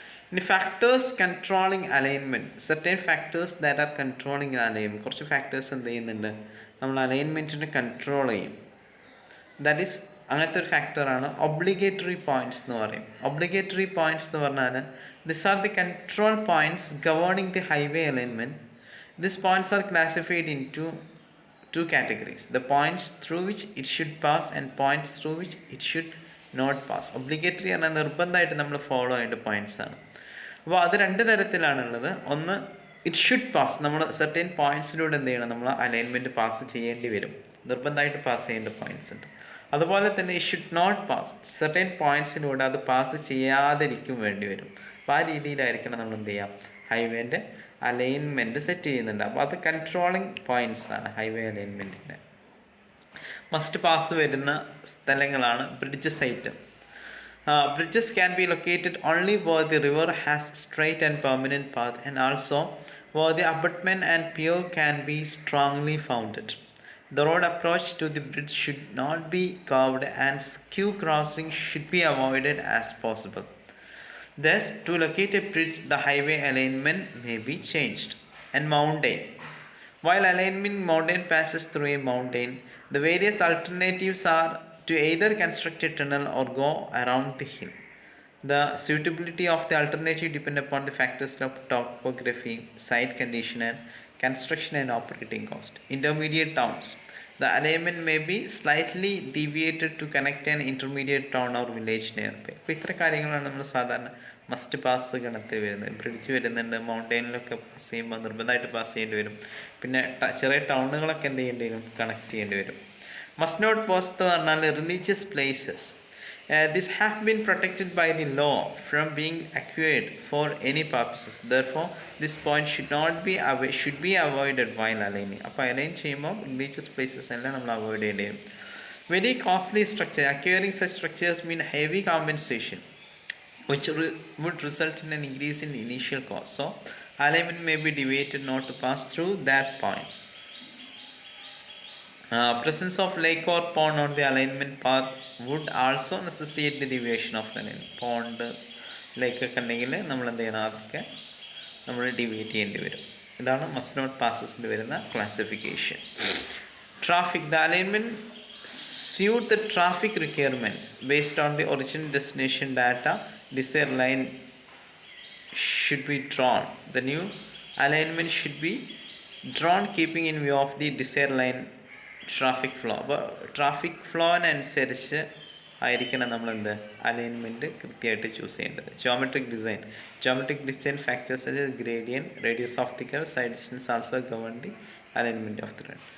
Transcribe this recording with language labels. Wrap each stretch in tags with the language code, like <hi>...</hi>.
<en>ഇനി factors controlling alignment, certain factors that are controlling alignment.</en> <ml>കുറച്ച് factors എന്ത് ചെയ്യുന്നുണ്ട്, നമ്മൾ അലൈൻമെൻറ്റിനെ കൺട്രോൾ ചെയ്യും.</ml> <en>that is</en> <ml>അങ്ങനത്തെ ഒരു ഫാക്ടറാണ് ഒബ്ലിഗേറ്ററി പോയിൻറ്റ്സ് എന്ന് പറയും.</ml> <en>obligatory points</en> <ml>എന്ന് പറഞ്ഞാൽ</ml> <en>This are the control points governing the highway alignment. These points are classified into two categories: the points through which it should pass and points through which it should not pass.</en> <ml>Obligatory എന്നാൽ നിർബന്ധമായിട്ട് നമ്മൾ follow ചെയ്യേണ്ട points ആണ്. അപ്പോൾ അത് രണ്ട് തരത്തിലാണുള്ളത്. ഒന്ന്,</ml> <en>it should pass,</en> <ml>നമ്മൾ സെർട്ടൻ പോയിൻറ്റ്സിലൂടെ എന്ത് ചെയ്യണം, നമ്മൾ അലൈൻമെൻറ്റ് പാസ് ചെയ്യേണ്ടി വരും, നിർബന്ധമായിട്ട് പാസ് ചെയ്യേണ്ട പോയിൻറ്റ്സ് ഉണ്ട്. അതുപോലെ തന്നെ</ml> <en>it should not pass,</en> <ml>certain പോയിൻറ്റ്സിലൂടെ അത് പാസ് ചെയ്യാതിരിക്കും വേണ്ടി വരും. അപ്പോൾ ആ രീതിയിലായിരിക്കണം നമ്മൾ എന്ത് ചെയ്യാം, ഹൈവേൻ്റെ അലൈൻമെൻറ്റ് സെറ്റ് ചെയ്യുന്നുണ്ട്. അപ്പോൾ അത് കൺട്രോളിങ് പോയിൻറ്റ്സ് ആണ് ഹൈവേ അലൈൻമെൻറ്റിൻ്റെ. മസ്റ്റ് പാസ് വരുന്ന സ്ഥലങ്ങളാണ് bridge site.</ml> <en>Bridges can be located only where the river has straight and permanent path, and also where the abutment and pier can be strongly founded. The road approach to the bridge should not be curved, and skew crossing should be avoided as possible. Thus, to locate a bridge, the highway alignment may be changed. And mountain. While alignment mountain passes through a mountain, the various alternatives are to either construct a tunnel or go around the hill. The suitability of the alternative depend upon the factors of topography, site condition, and construction and operating cost. Intermediate towns. The alignment may be slightly deviated to connect an intermediate town or village nearby.</en> <ml>അപ്പോൾ ഇത്ര കാര്യങ്ങളാണ് നമ്മൾ സാധാരണ must pass ഗണത്തിൽ വരുന്നത്. Bridge വരുന്നുണ്ട്, മൗണ്ടെയിനിലൊക്കെ pass ചെയ്യുമ്പോൾ നിർബന്ധമായിട്ട് പാസ് ചെയ്യേണ്ടി വരും. പിന്നെ ചെറിയ ടൗണുകളൊക്കെ എന്ത് ചെയ്യേണ്ടി വരും, കണക്ട് ചെയ്യേണ്ടി വരും.</ml> <en>must not pass</en> <ml>എന്ന് പറഞ്ഞാൽ religious places.</ml> <en>This have been protected by the law from being acquired for any purposes. Therefore this point should be avoided while aligning.</en> <ml>അപ്പോൾ അലൈൻ ചെയ്യുമ്പോൾ റിലീജിയസ് പ്ലേസസ് എല്ലാം നമ്മൾ അവോയ്ഡ് ചെയ്യേണ്ടി വരും.</ml> <en>Very costly structure. Acquiring such structures mean heavy compensation which would result in an increase in initial cost. So, alignment may be deviated not to pass through that point. Presence of lake or pond on the alignment path would also necessitate the deviation of the alignment.</en> <ml>Pond, lake ഒക്കെ ഉണ്ടെങ്കിൽ നമ്മൾ എന്ത് ചെയ്യണം, അതൊക്കെ നമ്മൾ deviate ചെയ്യേണ്ടി വരും. ഇതാണ് മസ്റ്റ് നോട്ട് പാസസിൽ വരുന്ന classification.</ml> <en>Traffic. The alignment suit the traffic requirements based on the origin destination data. Desired line should be drawn. The new alignment should be drawn keeping in view of the desired line traffic flow.</en> <ml>അപ്പോൾ traffic ഫ്ലോവിനനുസരിച്ച് ആയിരിക്കണം നമ്മൾ എന്ത് alignment കൃത്യമായിട്ട് choose ചെയ്യേണ്ടത്.</ml> <en>Geometric design factors such as gradient, radius of the curve, side distance also govern the alignment of the road.</en>